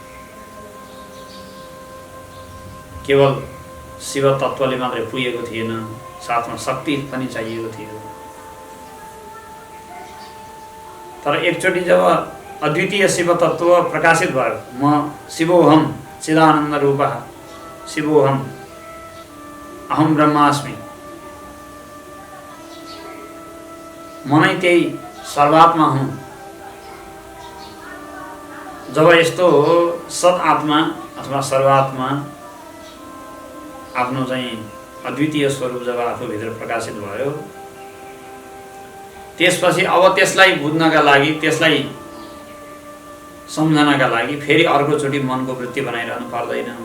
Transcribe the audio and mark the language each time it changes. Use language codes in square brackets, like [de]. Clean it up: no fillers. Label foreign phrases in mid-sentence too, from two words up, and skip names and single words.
[ne] केवल शिव तत्त्वले मात्रै पुगेको थिएन, साथमा शक्ति पनि चाहिएको थियो। तर एकचोटि जब अद्वितीय शिव तत्त्व प्रकाशित भयो, म [sa] शिवोऽहम् चिदानन्द रूपः, शिवोऽहम् अहम ब्रह्मास्मि, [ne] म नै त्यही सर्वात्मा हुँ। जब यस्तो सत आत्मा अथवा सर्वात्मा आफ्नो चाहिँ अद्वितीय स्वरूप जब आफूभित्र प्रकाशित भयो, त्यसपछि अब त्यसलाई बुझ्नका लागि, त्यसलाई सम्झनका लागि फेरि अर्कोचोटि मनको वृत्ति बनाइरहनु पर्दैन।